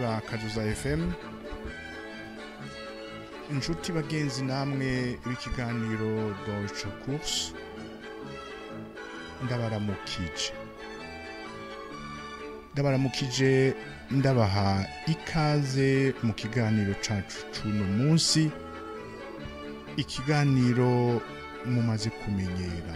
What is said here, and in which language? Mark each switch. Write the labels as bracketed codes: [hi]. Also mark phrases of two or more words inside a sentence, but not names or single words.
[rn] Kaduza FM. Inshuti bagenzi namwe b'ikiganiro Deutsche Kurs. Ndabaramukije ndabaha ikaze mu kiganiro cacu cuno munsi. Ikiganiro mumaze kumenyera.